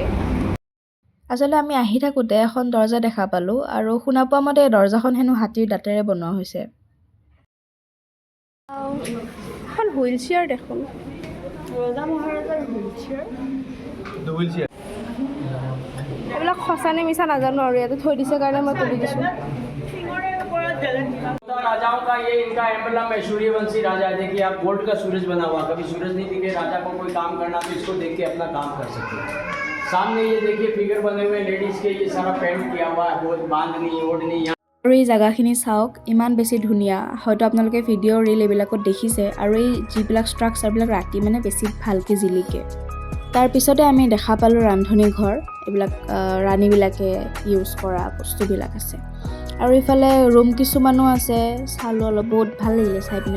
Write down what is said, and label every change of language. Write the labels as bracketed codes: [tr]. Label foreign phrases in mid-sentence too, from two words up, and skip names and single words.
[as] আচলতে আমি আহি থাকোঁতে এখন দৰ্জা দেখা পালোঁ, আৰু শুনা পোৱা মতে দৰ্জাখন হেনো হাতীৰ দাঁতেৰে বনোৱা হৈছে। এখন হুইল চেয়াৰ দেখোন, ৰজা মহাৰাজাৰ হুইল চেয়াৰ। এইবিলাক সঁচা নে মিছা নাজানো, আৰু ইয়াতে থৈ দিছে কাৰণে মই তুলি দিছোঁ। শিঙৰে ওপৰত [hi] राजाओं का ये इनका एम्बलम है, सूर्यवंशी राजा। देखिए आप गोल्ड का सूरज बना हुआ, कभी सूरज नहीं दिखे राजा को कोई काम करना तो इसको देख के अपना काम कर सकते हैं। सामने ये देखिए फिगर बने हुए लेडीज के, ये सारा पेंट किया हुआ है, बहुत बांधनी ओढ़नी। [as] আৰু এই জেগাখিনি চাওক, ইমান বেছি ধুনীয়া। হয়তো আপোনালোকে [en] video reel [as] এইবিলাকত দেখিছে। আৰু এই যিবিলাক ষ্ট্ৰাকচাৰবিলাক ৰাতি মানে বেছি ভালকৈ জিলিকে। তাৰপিছতে আমি দেখা পালোঁ ৰান্ধনী ঘৰ, এইবিলাক ৰাণীবিলাকে ইউজ কৰা বস্তুবিলাক আছে। আৰু ইফালে ৰুম কিছুমানো আছে, চালোঁ অলপ, বহুত ভাল লাগিলে চাই পিনে।